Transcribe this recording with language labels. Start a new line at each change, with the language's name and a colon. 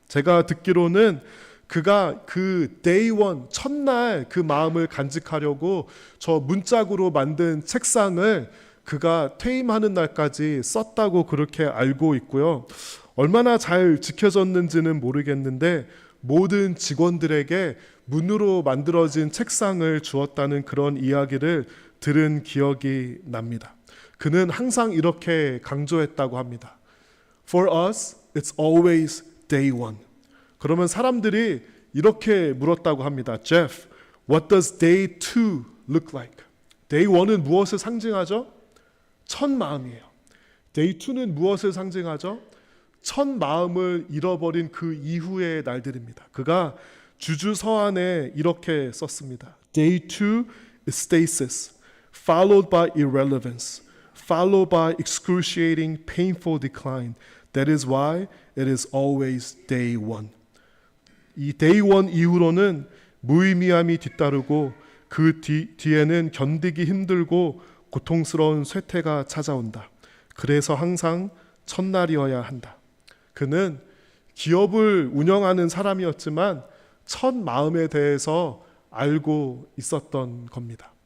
Korean: 제가 듣기로는 그가 그 day one 첫날 그 마음을 간직하려고 저 문짝으로 만든 책상을 그가 퇴임하는 날까지 썼다고 그렇게 알고 있고요. 얼마나 잘 지켜졌는지는 모르겠는데 모든 직원들에게 문으로 만들어진 책상을 주었다는 그런 이야기를 들은 기억이 납니다. 그는 항상 이렇게 강조했다고 합니다.
English: For us, it's always day one. 그러면 사람들이 이렇게 물었다고 합니다. Jeff, what does day two look like?
Korean: Day one은 무엇을 상징하죠? 첫 마음이에요. Day two는 무엇을 상징하죠? 첫 마음을 잃어버린 그 이후의 날들입니다. 그가 주주서안에 이렇게 썼습니다.
English: Day two is stasis, followed by irrelevance, followed by excruciating, painful decline. That is why it is always day one.
Korean: 이 day one 이후로는 무의미함이 뒤따르고 그 뒤에는 견디기 힘들고 고통스러운 쇠퇴가 찾아온다. 그래서 항상 첫날이어야 한다. 그는 기업을 운영하는 사람이었지만 첫 마음에 대해서 알고 있었던 겁니다.